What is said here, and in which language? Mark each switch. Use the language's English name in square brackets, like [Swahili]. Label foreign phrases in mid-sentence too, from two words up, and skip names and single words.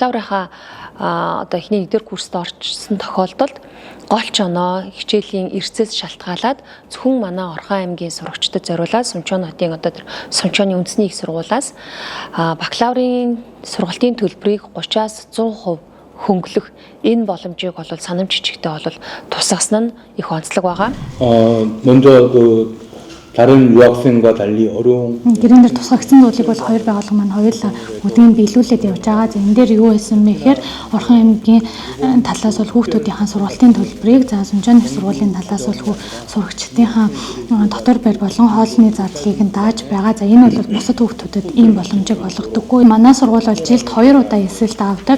[Mongolian] Бакалаврынхаа эхний 1-р курст орчсон тохиолдолд голч оноо хичээлийн эрсцээс шалтгаалаад зөвхөн манай Орхон аймгийн сурагчдад зориулаад Сүнчэн хотын Сүнчэний үндэсний их сургуулиас бакалаврын сургалтын төлбөрийг 30-аас 100% хөнгөлөх энэ боломжийг бол санамж жижигтэй бол тусгасан нь их онцлог байгаа. [Korean] 먼저 그 다른 유학생과 달리 어려운 [Mongolian] гэрэн дээр тусгагдсан зүйлийг бол хоёр байгууллага маань хоёулаа өдгийн биелүүлээд явж байгаа. За энэ дээр юу байсан бэ гэхээр Орхон аймгийн талаас бол хүүхдүүдийн сургалтын төлбөрийг за Сүнжааны их сургуулийн талаас бол сурагчдын дотор байр болон хоолны зардлыг нь дааж байгаа. За энэ бол бусад хүүхдүүдэд ийм боломжийг олгодоггүй. Манай сургууль бол жилд 2 удаа эсэлт авдаг.